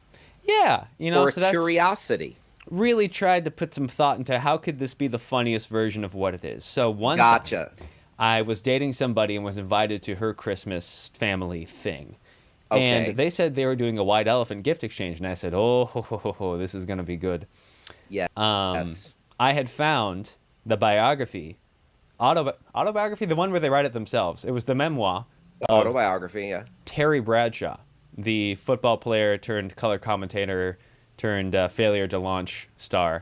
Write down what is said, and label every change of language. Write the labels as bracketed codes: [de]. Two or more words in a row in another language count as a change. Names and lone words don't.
[en] Yeah, you know, or a so that's curiosity. really tried to put some thought into how could this be the funniest version of what it is. So once Gotcha. I was dating somebody and was invited to her Christmas family thing. Okay. And they said they were doing a White Elephant gift exchange. And I said, oh, ho, ho, ho, ho, this is going to be good. Yeah. Um, Yes. I had found the autobiography, the one where they write it themselves. It was the memoir of Autobiography. Yeah. Terry Bradshaw, the football player turned color commentator turned failure to launch star.